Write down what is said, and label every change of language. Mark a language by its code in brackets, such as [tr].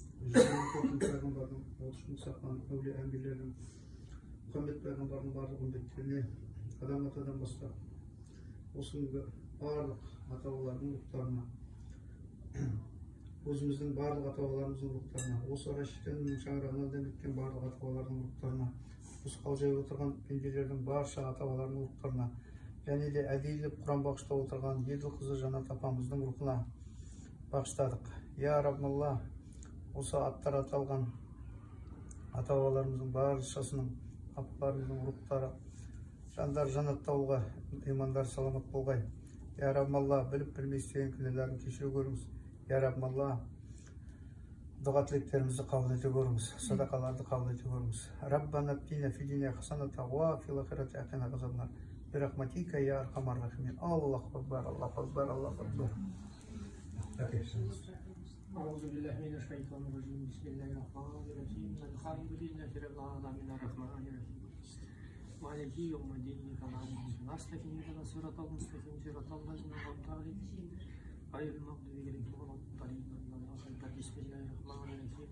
[kk] пайғамбардың отышын саққан әулие әмбиелердің Мұхаммед пайғамбардың барлық үмбеттеріне адам атадан бастап осының барлық ата-бабалардың рухтарына өзіміздің барлық ата-бабаларымыздың рухтарына осы рашидтің шаңырағынан дәметкен барлық ата-бабалардың рухтарына осы қалжай отырған пенделердің барша ата-бабаларының рухтарына және де әдейілеп Құран бағыштап отырған еділ қызы Жанат апамыздың рухына бағыштадық. Я Раббалла, осы аттар аталған ата-бабаларымыздың баршасының апаларымыздың рухтары жандар жаннатта болғай, имандар саламат болғай. Я Раббалла, біліп білмей істеген күнәләрін кешіре көріңіз. Я Раббалла, дұға тілектерімізді қабыл ете көріңіз, садақаларды қабыл ете көріңіз. [ar] Раббана атина фи дуния хасаната ва фил ахирати қина ғазабнар. برحمتك يا أرحم الراحمين الله أكبر الله أكبر الله أكبر أعوذ بالله من الشيطان الرجيم بسم الله الرحمن الرحيم الحمد لله رب العالمين الرحمن الرحيم مالك يوم الدين نستعين اهدنا الصراط المستقيم صراط الذين أنعمت عليهم غير المغضوب عليهم ولا الضالين بسم الله الرحمن الرحيم